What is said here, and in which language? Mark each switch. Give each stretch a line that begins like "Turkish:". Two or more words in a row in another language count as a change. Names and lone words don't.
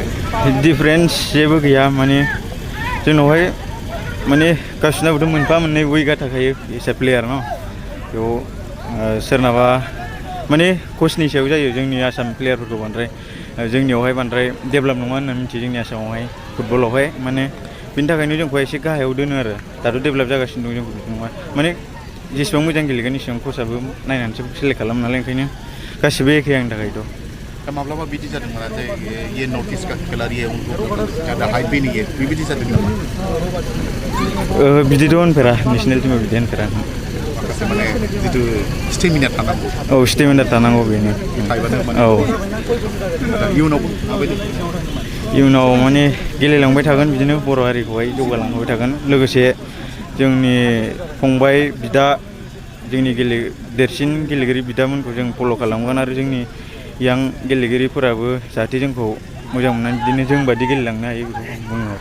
Bodo: डिफारेन्स जेबो गैया माने जोंनावहाय माने गासिनाबोथ' मोनफा मोननै उइकआ थाखायो एस ए प्लेयार न बेयाव सोरनाबा माने कचनि सायाव जायो जोंनि आसाम प्लेयारफोरखौ बांद्राय जोंनियावहाय बांद्राय डेभेलप नङा होनना मिथियो जोंनि आसामावहाय फुटबलावहाय माने बिनि थाखायनो जोंखौ एसे गाहायाव दोनो आरो दाथ' डेभेलप जागासिनो दं जोंखौ बिदि नङा माने जेसेबां मोजां गेलेगोन एसेबां कचआबो नायनानैसो सेलेक्ट खालामो नालाय ओंखायनो गासिबो एखे आंनि थाखायथ' दा माब्लाबा बिदि जादोंमोन जे
Hindi: ये नर्थ ईस्ट का खिलाड़ी है उनको ज़्यादा हाइप भी नहीं है
Bodo: बेबायदि जादों नामा बिदिथ' होनफेरा नेसनेल टीमाव बिदि होनफेरा माखासे माने जितु स्टेमिना थानांगौ औ स्टेमिना थानांगौ बेनो औ इयुनावबो माबायदि इयुनाव माने गेलेलांबाय थागोन बिदिनो बर' हारिखौहाय जौगालांबाय थागोन लोगोसे जोंनि फंबाय बिदा जोंनि देरसिन गेलेगिरि बिदामोनखौ जों फल' खालामगोन आरो जोंनि यां गेलेगिरिफोराबो जाहाथे जोंखौ मोजां मोननानै बिदिनो जों बायदि गेलेलांनो हायो बेखौ बुङो आरो